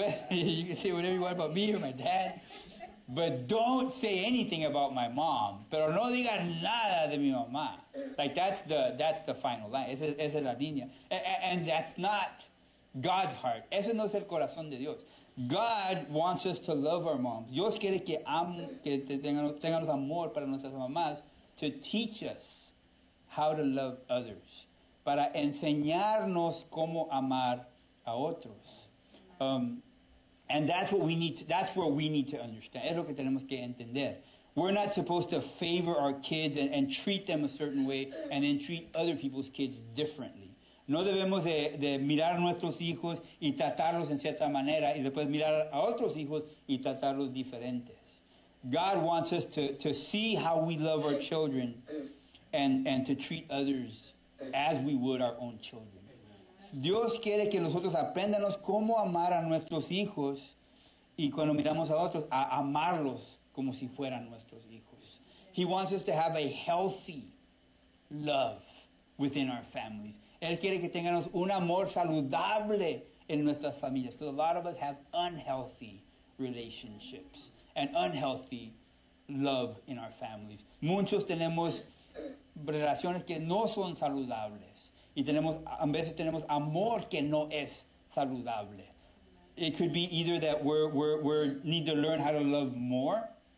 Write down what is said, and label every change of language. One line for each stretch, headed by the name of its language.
English: You can say whatever you want about me or my dad. But don't say anything about my mom.
Spanish: Pero no digas nada de mi mamá.
English: Like that's the final line.
Spanish: Esa es la línea.
English: And that's not God's heart.
Spanish: Eso no es el corazón de Dios.
English: God wants us to love our moms.
Spanish: Dios quiere que tengamos amor para nuestras mamás,
English: to teach us how to love others,
Spanish: para enseñarnos cómo amar a otros.
English: And that's what we need to, that's where we need to understand.
Spanish: Es lo que tenemos que entender.
English: We're not supposed to favor our kids and treat them a certain way and then treat other people's kids differently.
Spanish: No debemos de mirar a nuestros hijos y tratarlos en cierta manera y después mirar a otros hijos y tratarlos diferentes.
English: God wants us to see how we love our children and to treat others as we would our own children.
Spanish: Dios quiere que nosotros aprendamos cómo amar a nuestros hijos y cuando miramos a otros, a amarlos como si fueran nuestros hijos.
English: He wants us to have a healthy love within our families.
Spanish: Él quiere que tengamos un amor saludable en nuestras familias.
English: Because a lot of us have unhealthy relationships and unhealthy love in our families.
Spanish: Muchos tenemos relaciones que no son saludables. Y a veces tenemos amor que no es saludable.
English: It could be either that we need to learn how to love more.